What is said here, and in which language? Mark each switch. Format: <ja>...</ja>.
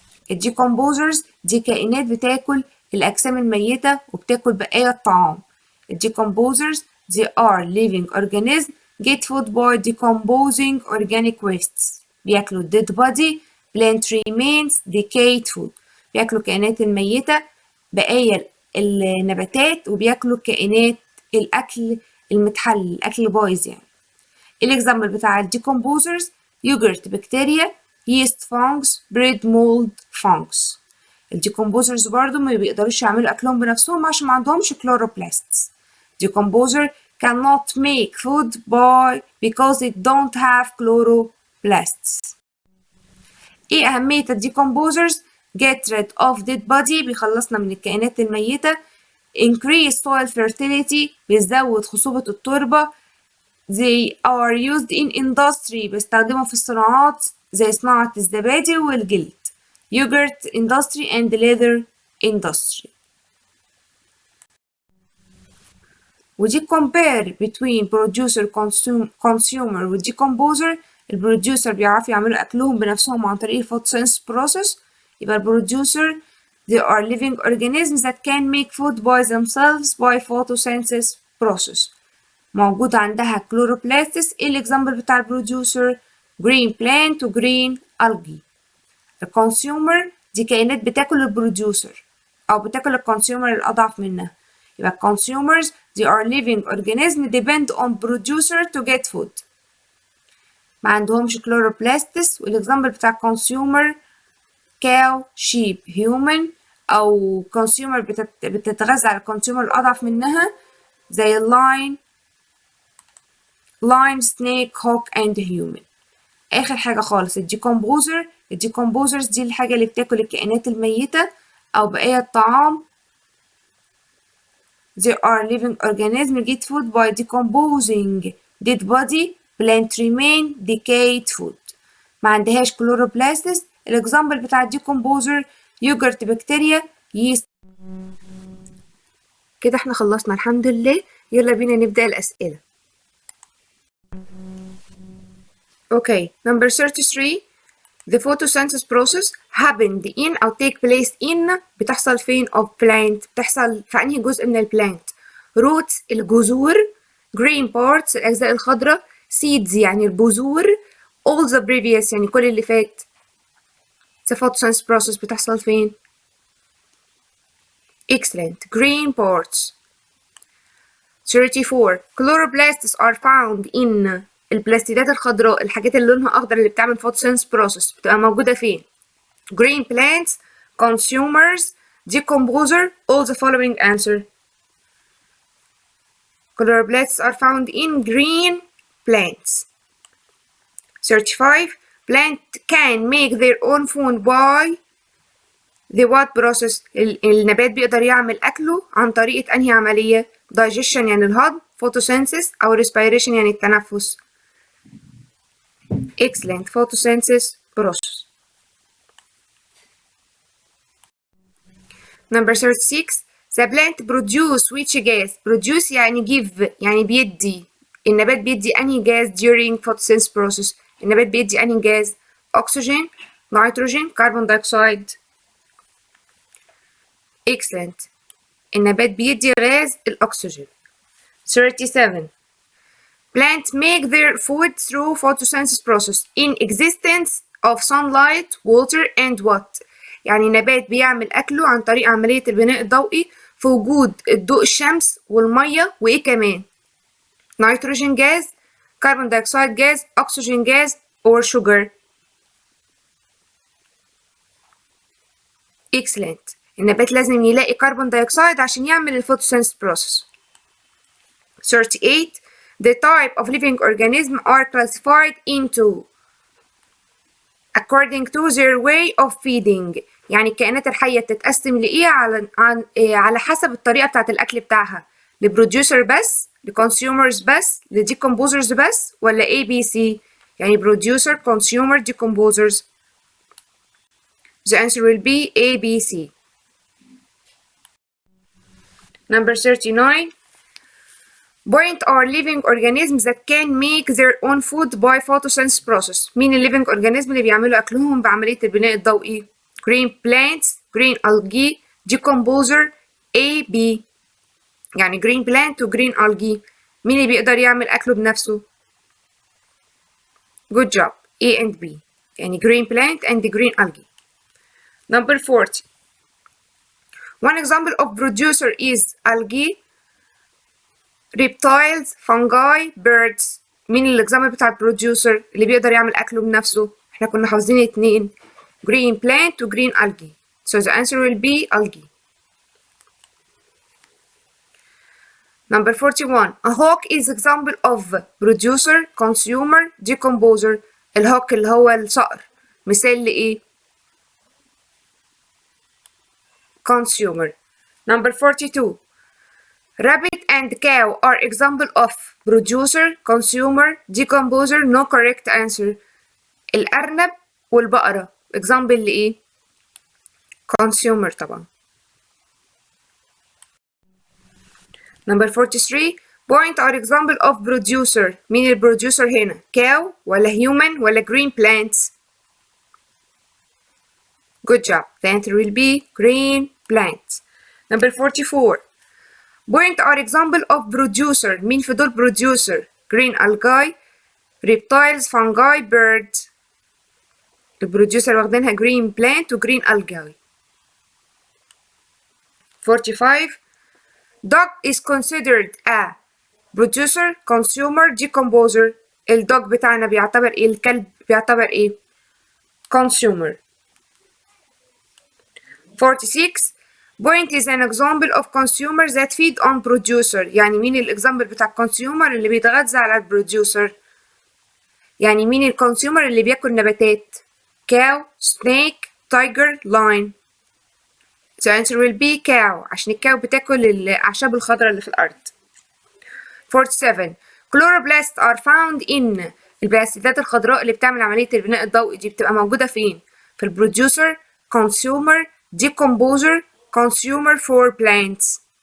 <ar>الديكومبوزرز دي كائنات بتاكل الأجسام الميتة وبتاكل بقايا الطعام. الديكومبوزرز</ar> <en>they are living organisms get food by decomposing organic wastes.</en> <ar>بياكلوا</ar> <en>dead body, plant remains, decayed food.</en> <ar>بياكلوا الكائنات الميتة، بقايا النباتات، وبياكلوا كائنات الأكل المتحلل، الأكل بايظ يعني. الإكزامبل بتاع الديكومبوزرز يوجرت بكتيريا،</ar> <en>yeast fungus, bread mold fungus.</en> <ar>الديكومبوزرز برضو ما بيقدروش يعملوا أكلهم بنفسهم عشان ما عندهمش chloroplasts.</ar> <en>Decomposer cannot make food because it don't have chloroplasts.</en> <ar>ايه أهمية الديكومبوزرز؟</ar> <en>get rid of dead body</en> <ar>بيخلصنا من الكائنات الميتة،</ar> <en>increase soil fertility</en> <ar>بيزود خصوبة التربة،</ar> <en>they are used in industry</en> <ar>بيستخدموا في الصناعات زي صناعة الزبادي والجلد،</ar> <en>yogurt industry and leather industry. ودي compare between producer consumer و decomposer.</en> <ar>البروديوسر بيعرفوا يعملوا أكلهم بنفسهم عن طريق photosynthesis process. يبقى البروديوسر</ar> <en>they are living organisms that can make food by themselves by photosynthesis process.</en> <ar>موجود عندها chloroplasts. ايه الإكزامبل بتاع البروديوسر؟</ar> <en>green plant و green algae.</en> <ar>الكونسيومر دي كائنات بتاكل البروديوسر أو بتاكل الكونسيومر الأضعف منها. يبقى</ar> <en>consumers they are living organisms depend on producer to get food.</en> <ar>ما عندهمش chloroplasts.</ar> <en>والإكزامبل بتاع consumer cow, sheep, human أو consumer</en> <ar>بتتغذى على الكونسيومر الأضعف منها زي</ar> <en>lion, snake, hawk and human.</en> <ar>آخر حاجة خالص الديكومبوزرز دي الحاجة اللي بتاكل الكائنات الميتة أو بقايا الطعام.</ar> <en>They are living organisms get food by decomposing dead body, plant remain, decayed food.</en> <ar>ما عندهاش chloroplasts. الإكزامبل بتاع الديكومبوزر يوجرت بكتيريا،</ar> <en>yeast.</en> <ar>كده احنا خلصنا الحمد لله. يلا بينا نبدأ الأسئلة.</ar> <en>Okay, number 33. The photosynthesis process happened in أو take place in</en> <ar>بتحصل فين</ar> <en>of plant؟</en> <ar>بتحصل في أنهي جزء من البلانت؟</ar> <en>roots الجذور، green parts الأجزاء الخضراء، seeds يعني البذور، all the previous</en> <ar>يعني كل اللي فات.</ar> <en>The photosynthesis process</en> <ar>بتحصل فين؟</ar> <en>Excellent. Green parts. 34. Chloroplasts are found in</en> <ar>البلاستيدات الخضراء، الحاجات اللي لونها أخضر اللي بتعمل photosynthesis process بتبقى موجودة فين؟</ar> <en>Green plants, consumers, decomposer, all the following answer. Chloroplasts are found in green plants. 35. Plant can make their own food by the what process؟</en> <ar>النبات بيقدر يعمل أكله عن طريقة أنهي عملية؟</ar> <en>digestion يعني الهضم، photosynthesis أو respiration يعني التنفس. Excellent. Photosynthesis process. Number 36. The plant produce which gas؟ produce يعني give</en> <ar>يعني بيدي. النبات بيدي أنهي جاز</ar> <en>during photosynthesis process؟</en> <ar>النبات بيدي أنهي جاز؟</ar> <en>oxygen, nitrogen, carbon dioxide. Excellent.</en> <ar>النبات بيدي غاز الأكسجين.</ar> <en>37. Plants make their food through photosynthesis process in existence of sunlight, water and what؟</en> <ar>يعني نبات بيعمل أكله عن طريق عملية البناء الضوئي في وجود الضوء الشمس والمية وإيه كمان؟ نيتروجين جاز، كربون دايوكسيد جاز، أكسجين جاز</ar> <en>or sugar. Excellent.</en> <ar>النبات لازم يلاقي كربون دايوكسيد عشان يعمل الفوتوسينثيسيس process.</ar> <en>38. The type of living organism are classified into according to their way of feeding.</en> <ar>يعني الكائنات الحية بتتقسم لإيه على حسب الطريقة بتاعت الأكل بتاعها، لبروديوسر بس، لكونسيومرز بس، لديكومبوزرز بس، ولا A B C؟ يعني</ar> <en>producer, consumer, decomposers. The answer will be A B C. Number 39. Point are living organisms that can make their own food by photosynthesis process.</en> <ar>مين ال living organism اللي بيعملوا أكلهم بعملية البناء الضوئي؟ Green plants, green algae, decomposer, A, B. يعني green plant و green algae. مين اللي بيقدر يعمل أكله بنفسه؟</ar> <en>Good job. A and B. يعني green plant and green algae. Number 40. One example of producer is algae, reptiles, fungi, birds.</en> <ar>مين الإكزامبل بتاع البروديوسر اللي بيقدر يعمل أكله بنفسه؟ احنا كنا حافظين اتنين green plant و green algae.</ar> <en>So the answer will be algae. Number 41. A hawk is example of producer, consumer, decomposer.</en> <ar>الهوك اللي هو الصقر مثال لإيه؟ consumer.</ar> <en>Number 42. Rabbit and cow are example of producer, consumer, decomposer. No correct answer.</en> <ar>الأرنب والبقرة example لإيه؟ consumer طبعا.</ar> <en>Number 43. Point are example of producer.</en> <ar>مين البروديوسر هنا؟</ar> <en>cow ولا human ولا green plants؟ Good job. The answer will be green plants. Number 44. Point are example of producer.</en> <ar>مين في دول</ar> <en>producer؟ green algae, reptiles, fungi, birds.</en> <ar>البروديوسر واخدينها green plant و green algae.</ar> <en>45. Dog is considered a producer, consumer, decomposer.</en> <ar>الدوج بتاعنا بيعتبر ايه؟ الكلب بيعتبر ايه؟ consumer.</ar> <en>46. Point is an example of consumer that feed on producer.</en> <ar>يعني مين الاكزامبل بتاع consumer اللي بيتغذى على البروديوسر؟ يعني مين الكونسيومر اللي بياكل نباتات؟ cow, snake, tiger, lion.</ar> <en>The answer will be cow</en> <ar>عشان الكاو بتاكل الأعشاب الخضراء اللي في الأرض.</ar> <en>47. Chloroplasts are found in.</en> <ar>البلاستيدات الخضراء اللي بتعمل عملية البناء الضوئي دي بتبقى موجودة فين؟ في البروديوسر، consumer, decomposer, consumer for plants.</ar>